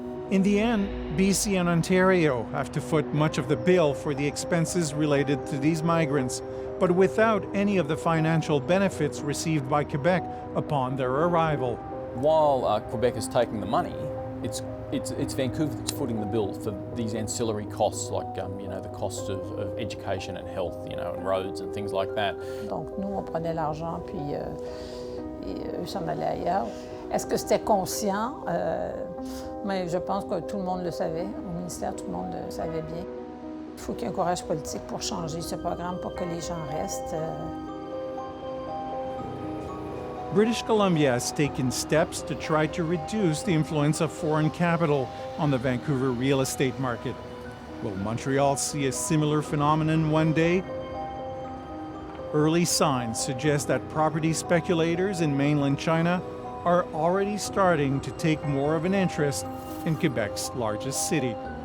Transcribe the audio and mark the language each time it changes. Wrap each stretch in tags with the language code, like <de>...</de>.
<en>In the end, BC and Ontario have to foot much of the bill for the expenses related to these migrants, but without any of the financial benefits received by Quebec upon their arrival. While Quebec is taking the money, it's Vancouver that's footing the bill for these ancillary costs, like you know, the cost of education and health, you know, and roads and things like that.</en> <fr>Donc nous, on prenait l'argent puis eux s'en allaient ailleurs. Est-ce que c'était conscient? Mais je pense que tout le monde le savait. Au ministère, tout le monde le savait bien. Il faut qu'il y ait un courage politique pour changer ce programme, pour que les gens restent.</fr> <en>British Columbia has taken steps to try to reduce the influence of foreign capital on the Vancouver real estate market. Will Montreal see a similar phenomenon one day? Early signs suggest that property speculators in mainland China are already starting to take more of an interest in Quebec's largest city.</en>